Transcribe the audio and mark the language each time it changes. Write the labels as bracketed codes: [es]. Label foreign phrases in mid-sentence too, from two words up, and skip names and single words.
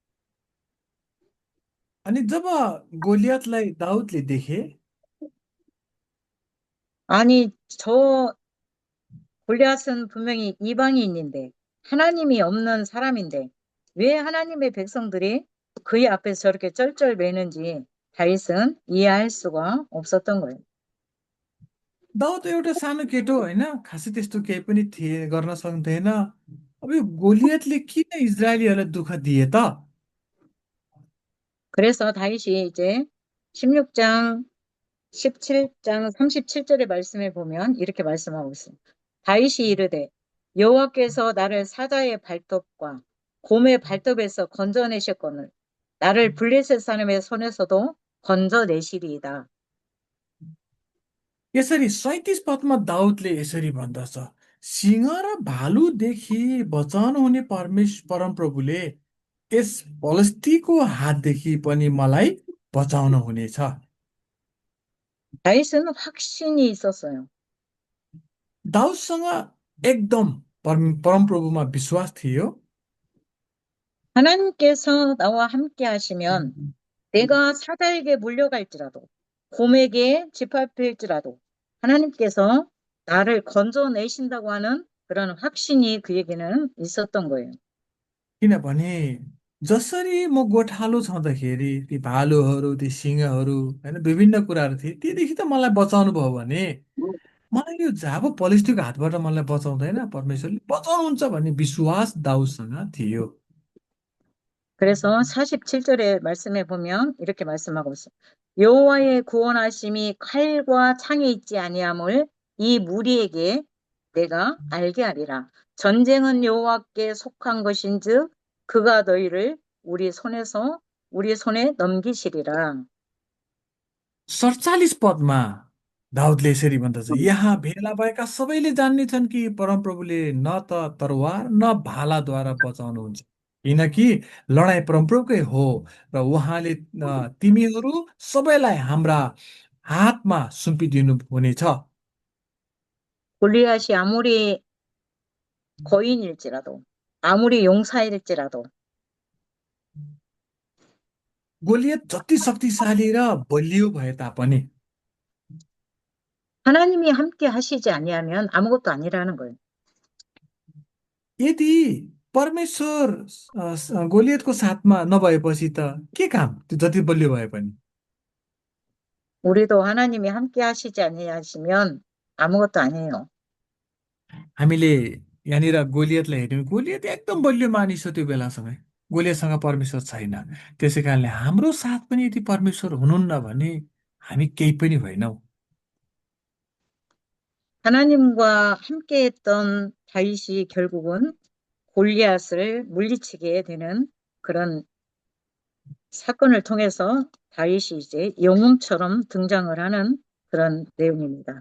[ne] अनि जब गोलियतलाई दाउदले देखे [ko] 아니 저 골리앗은 분명히 이방인인데 하나님이 없는 사람인데 왜 하나님의 백성들이 그의 앞에서 저렇게 쩔쩔매는지 다윗은 이해할 수가 없었던 거예요. [ne] दाउद एउटा सानो केटो होइन खासै त्यस्तो केही पनि थिए गर्न सक्दैन। अब यो गोलियतले किन इजरायलीहरूलाई दुःख दिए त? [ko] 그래서 다윗이 이제 16장 17장 37절의 말씀에 보면 이렇게 말씀하고 있어요. 다윗이 이르되 여호와께서 나를 사자의 발톱과 곰의 발톱에서 건져내셨거늘 나를 블레셋 사람의 손에서도 건져내시리이다. [ne] यसरी 37 पदमा दाउदले यसरी भन्दछ, सिंह र भालुदेखि बचाउनुहुने परमप्रभुले यस फलस्तीको हातदेखि पनि मलाई बचाउनुहुनेछ। [ko] 다윗은 확신이 있었어요. [ne] दाउदसँग एकदम परमप्रभुमा विश्वास थियो। [ko] 하나님께서 나와 함께 하시면 내가 사자에게 물려갈지라도 곰에게 짓밟힐지라도 하나님께서 나를 건져내신다고 하는 그런 확신이 그에게는 있었던 거예요. [ne] किनभने जसरी म गोठालो छँदाखेरि ती भालुहरू ती सिंहहरू होइन विभिन्न कुराहरू थिए, तीदेखि त मलाई बचाउनु भयो भने मलाई यो झापो पलिस्टीको हातबाट मलाई बचाउँदैन, परमेश्वरले बचाउनुहुन्छ भन्ने विश्वास दाउदसँग थियो। [ko] 그래서 47절의 말씀에 보면 이렇게 말씀하고 있어요. 여호와의 구원하심이 칼과 창에 있지 아니함을 이 무리에게 내가 알게 하리라. 전쟁은 여호와께 속한 것인즉 그가 너희를 우리 손에 넘기시리라. [ne] 47 पदमा दाउदले यसरी भन्दछ, यहाँ भेला भएका सबैले जान्नेछन् कि परमप्रभुले न त तरवार न भालाद्वारा बचाउनुहुन्छ, किनकि लडाइँ परमप्रभुकै हो र उहाँले तिमीहरू सबैलाई हाम्रा हातमा सुम्पिदिनु हुनेछ। [ko] 골리앗이 아무리 거인일지라도 아무리 용사일지라도 [ne] गोलियत जति शक्तिशाली र बलियो भए तापनि [ko] 하나님이 함께 하시지 아니하면 아무것도 아니라는 거예요. [ne] यदि परमेश्वर गोलियतको साथमा नभएपछि त के काम त्यो जति बलियो भए पनि [ko] 우리도 하나님이 함께 하시지 아니하시면 아무것도 아니에요. [ne] हामीले यहाँनिर गोलियतलाई हेऱ्यौँ गोलियत एकदम बलियो मानिस हो त्यो बेलासँग गोलियतसँग परमेश्वर छैन त्यसै कारणले हाम्रो साथ पनि यदि परमेश्वर हुनुहुन्न भने हामी केही पनि होइनौँ [ko] 하나님과 함께 했던 다윗이 결국은 골리앗을 물리치게 되는 그런 사건을 통해서 다윗이 이제 영웅처럼 등장을 하는 그런 내용입니다.